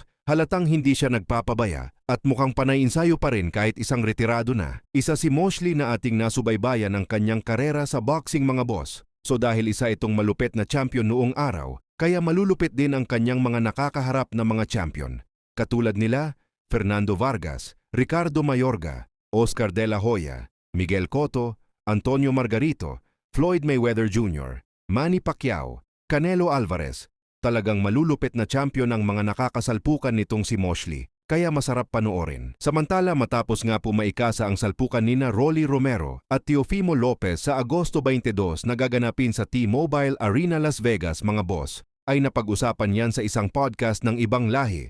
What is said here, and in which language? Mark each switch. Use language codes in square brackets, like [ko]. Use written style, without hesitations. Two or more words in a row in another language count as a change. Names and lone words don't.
[tl] Halatang hindi siya nagpapabaya at mukhang panay-insayo pa rin kahit isang retirado na. Isa si Mosley na ating nasubaybayan ng kanyang karera sa boxing mga boss. So dahil isa itong malupit na champion noong araw, kaya malulupit din ang kanyang mga nakakaharap na mga champion. Katulad nila, Fernando Vargas, Ricardo Mayorga, Oscar De La Hoya, Miguel Cotto, Antonio Margarito, Floyd Mayweather Jr., Manny Pacquiao, Canelo Alvarez. Talagang malulupit na champion ang mga nakakasalpukan nitong si Mosley, kaya masarap panoorin. Samantala matapos nga po maikasa ang salpukan nina Rolly Romero at Teofimo Lopez sa Agosto 22 na gaganapin sa T-Mobile Arena Las Vegas mga boss, ay napag-usapan yan sa isang podcast ng ibang lahi.